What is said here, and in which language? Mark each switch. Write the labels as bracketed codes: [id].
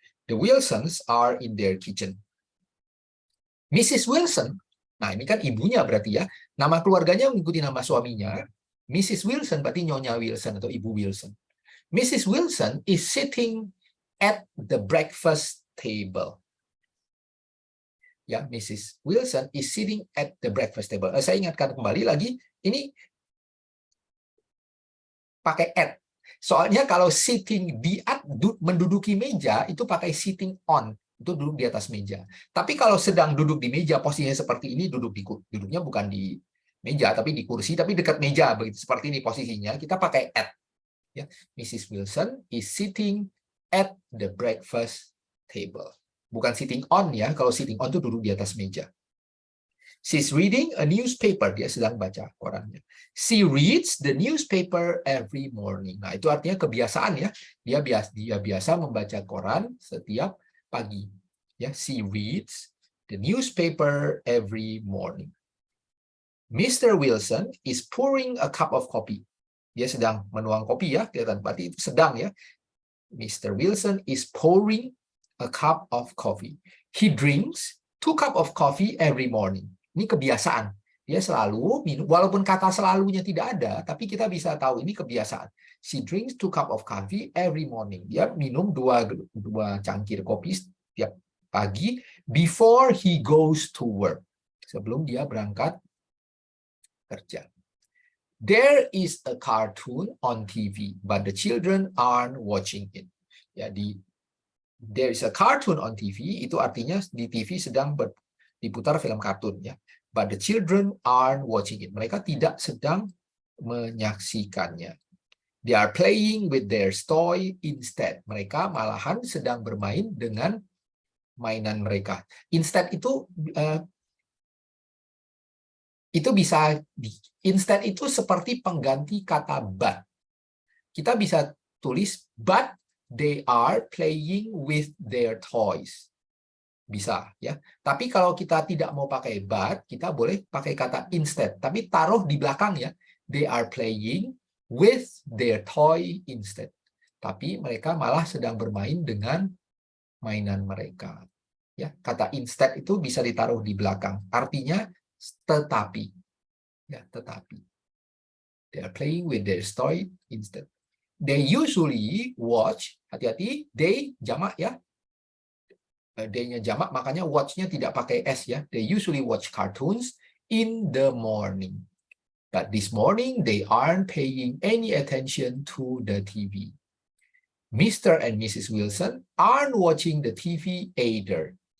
[en] The Wilsons are in their kitchen. [id] Mrs. Wilson, nah ini kan ibunya berarti ya. Nama keluarganya mengikuti nama suaminya. Mrs. Wilson berarti Nyonya Wilson atau Ibu Wilson. Mrs. [en] Wilson is sitting at the breakfast table. Ya, Mrs. Wilson is sitting at the breakfast table. [id] Saya ingatkan kembali lagi, ini pakai at. Soalnya kalau sitting menduduki meja itu pakai sitting on, itu duduk di atas meja. Tapi kalau sedang duduk di meja posisinya seperti ini, duduknya bukan di meja tapi di kursi, tapi dekat meja begitu seperti ini posisinya, kita pakai at. Ya, Mrs. [en] Wilson is sitting at the breakfast table. [id] Bukan sitting on ya, kalau sitting on itu duduk di atas meja. [en] She's reading a newspaper. [id] Dia sedang baca korannya. [en] She reads the newspaper every morning. [id] Nah, itu artinya kebiasaan ya. Dia biasa membaca koran setiap pagi. [en] Ya, she reads the newspaper every morning. Mr. Wilson is pouring a cup of coffee. [id] Dia sedang menuang kopi ya, kelihatan berarti itu sedang ya. [en] Mr. Wilson is pouring a cup of coffee. He drinks 2 cups of coffee every morning. [id] Ini kebiasaan. Dia selalu minum, walaupun kata selalunya tidak ada, tapi kita bisa tahu ini kebiasaan. [en] She drinks 2 cups of coffee every morning. [id] Dia minum 2 cangkir kopi setiap pagi [en] before he goes to work. [id] Sebelum dia berangkat kerja. [en] There is a cartoon on TV, but the children aren't watching it. [id] Jadi, [en] there is a cartoon on TV, [id] itu artinya di TV sedang diputar film kartun ya. [en] But the children aren't watching it. [id] Mereka tidak sedang menyaksikannya. [en] They are playing with their toy instead. [id] Mereka malahan sedang bermain dengan mainan mereka. Instead itu bisa instead itu seperti pengganti kata but. Kita bisa tulis [en] but they are playing with their toys. [id] Bisa ya. Tapi kalau kita tidak mau pakai but, kita boleh pakai kata instead. Tapi taruh di belakang ya. [en] They are playing with their toy instead. [id] Tapi mereka malah sedang bermain dengan mainan mereka. Ya, kata instead itu bisa ditaruh di belakang. Artinya tetapi. Ya, tetapi. [en] They are playing with their toy instead. They usually watch, [id] hati-hati, [en] they [id] jamak ya. Day-nya jamak, makanya watch-nya tidak pakai S ya. [en] They usually watch cartoons in the morning. But this morning, they aren't paying any attention to the TV. Mr. and Mrs. Wilson aren't watching the TV either.